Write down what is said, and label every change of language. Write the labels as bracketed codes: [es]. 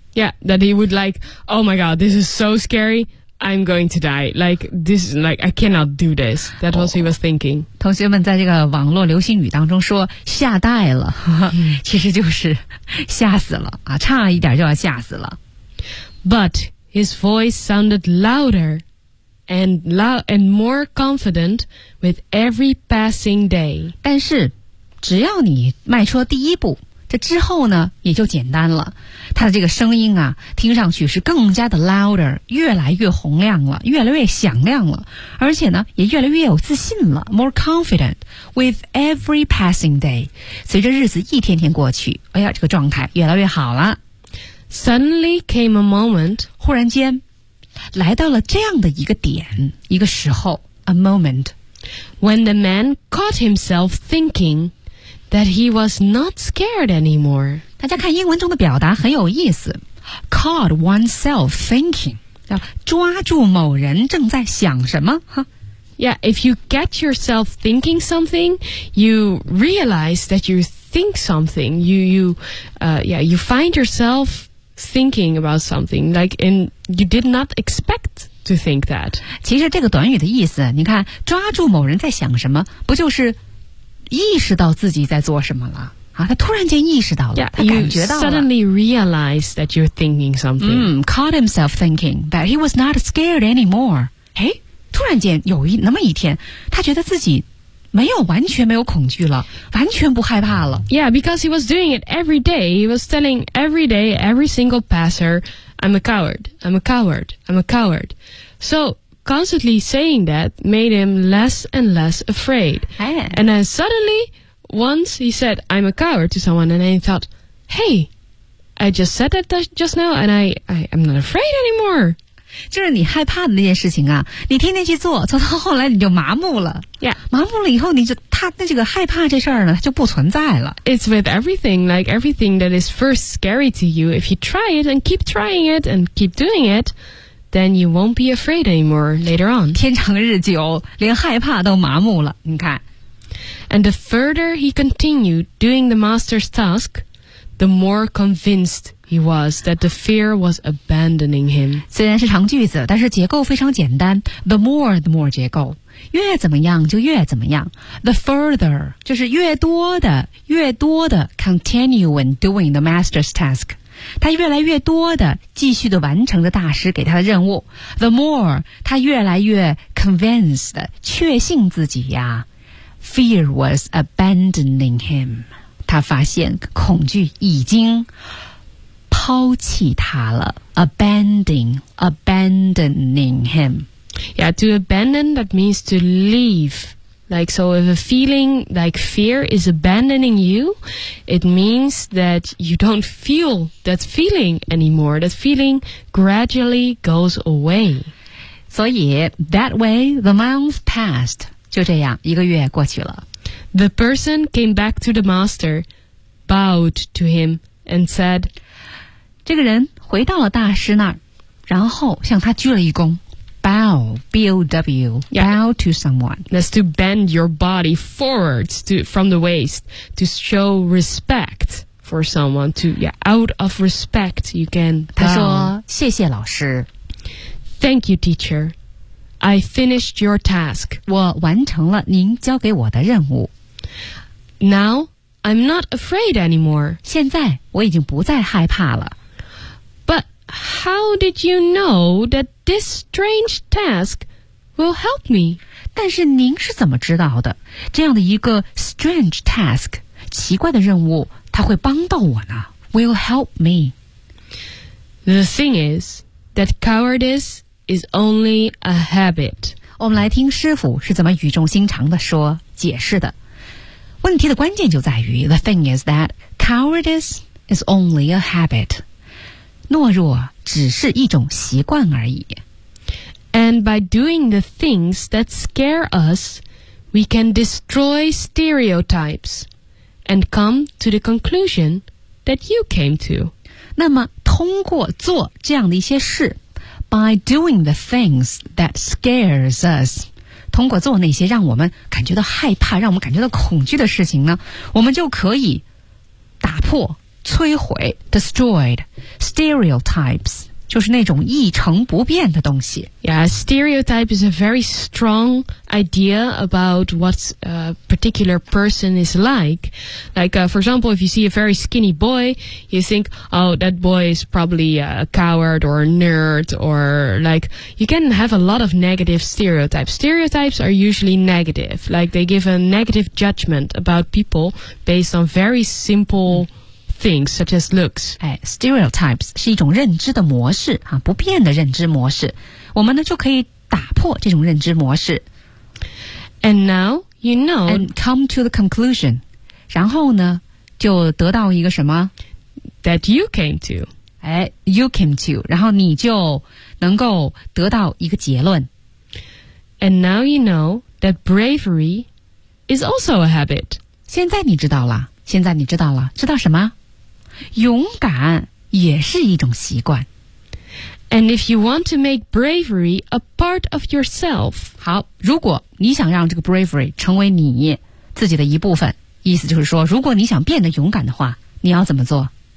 [en] ？Yeah, that he would like. Oh my God, this is so scary. I'm going to die. Like this, like I cannot do this. That was he was thinking. [zh] 同学们在这个网络流行语当中说吓呆了，其实就是吓死了啊，差一点就要吓死了。 [en] But. His voice sounded louder and more confident with every passing day. [zh] 但是只要你迈出第一步这之后呢也就简单了。他的这个声音啊听上去是更加的 [en] louder, [zh] 越来越洪亮了越来越响亮了而且呢也越来越有自信了 [en] more confident with every passing day. [zh] 随着日子一天天过去哎呀这个状态越来越好了。 [en] Suddenly came a moment. [zh] 忽然间，来到了这样的一个点，一个时候 ， [en] a moment. When the man caught himself thinking that he was not scared anymore. [zh] 大家看英文中的表达很有意思 ， [en] caught oneself thinking， [zh] 叫抓住某人正在想什么，哈。 [en] Yeah, if you catch yourself thinking something, you realize that you think something. You find yourself thinking about something, like, and you did not expect to think that. [zh] 其实这个短语的意思，你看，抓住某人在想什么，不就是意识到自己在做什么了？啊，他突然间意识到了， [en] yeah, [zh] 他感觉到了。 [en] Suddenly realized that you're thinking something. Caught himself thinking, but he was not scared anymore. [zh] 哎，突然间有一那么一天，他觉得自己没有完全没有恐惧了，完全不害怕了。 [en] Yeah, because he was doing it every day. He was telling every day, every single passer, "I'm a coward. I'm a coward. I'm a coward." So constantly saying that made him less and less afraid. And then suddenly. Once he said, "I'm a coward" to someone, and then he thought, "Hey, I just said that just now, and I'm not afraid anymore." [zh] 就是你害怕的那件事情啊，你天天去做，做到后来你就麻木了。 [en] Yeah, [zh] 麻木了以后，你就他那这个害怕这事儿呢，就不存在了。 [en] It's with everything, like everything that is first scary to you. If you try it and keep trying it and keep doing it, then you won't be afraid anymore later on. [zh] 天长日久，连害怕都麻木了。你看。 [en] And the further he continued doing the master's task, the more convinced he was that the fear was abandoning him. [zh] 虽然是长句子，但是结构非常简单。 [en] The more [zh] 结构，越怎么样就越怎么样。 [en] The further [zh] 就是越多的 [en] continue when doing the master's task. [zh] 他越来越多的继续的完成着大师给他的任务。 [en] The more [zh] 他越来越 [en] convinced [zh] 确信自己呀。 [en] Fear was abandoning him. [zh] 他发现恐惧已经抛弃他了。 [en] Abandoning him. Yeah, to abandon, that means to leave. Like, so if a feeling like fear is abandoning you, it means that you don't feel that feeling anymore. That feeling gradually goes away. [zh] 所以 [en] that way, the month passed. [zh] 就这样一个月过去了。 [en] The person came back to the master, bowed to him, and said, [zh] 这个人回到了大师那儿，然后向他鞠了一躬。 [en] Bow, B-O-W, yeah, bow to someone. That's to bend your body forward from the waist, to show respect for someone, out of respect, you can bow. [zh] 他说，谢谢老师。 [en] Thank you, teacher. I finished your task. [zh] 我完成了您交给我的任务。 [en] Now, I'm not afraid anymore. [zh] 现在我已经不再害怕了。 [en] But how did you know that this strange task will help me? [zh] 但是您是怎么知道的？这样的一个 [en] strange task, [zh] 奇怪的任务，它会帮到我呢？ [en] Will help me. The thing is that cowardice... is only a habit. [zh] 我们来听师傅是怎么语重心长的说解释的。问题的关键就在于 [en] the thing is that cowardice is only a habit. [zh] 懦弱只是一种习惯而已。 [en] And by doing the things that scare us, we can destroy stereotypes and come to the conclusion that you came to. [zh] 那么通过做这样的一些事 [en] By doing the things that scares us, [zh] 通过做那些让我们感觉到害怕、让我们感觉到恐惧的事情呢，我们就可以打破、摧毁 [en] destroyed stereotypes, [zh] 就是那种一成不变的东西。 [en] Yeah, stereotype is a very strong idea about what a particular person is like. Like, for example, if you see a very skinny boy, you think, oh, that boy is probably a coward or a nerd, or like, you can have a lot of negative stereotypes. Stereotypes are usually negative. Like, they give a negative judgment about people based on very simple things, such as looks. [zh] Hey, stereotypes 是一种认知的模式、啊、不变的认知模式。我们呢就可以打破这种认知模式。 [en] And now, you know. And come to the conclusion. [zh] 然后呢就得到一个什么 [en] That you came to. Hey, you came to. [zh] 然后你就能够得到一个结论。 [en] And now you know that bravery is also a habit. [zh] 现在你知道了。现在你知道了。知道什么勇敢也是一种习惯。 [en] And if you want to make bravery a part of yourself, [zh] 好，如果你想让这个 bravery 成为你自己的一部分，意思就是说，如果你想变得勇敢的话，你要怎么做？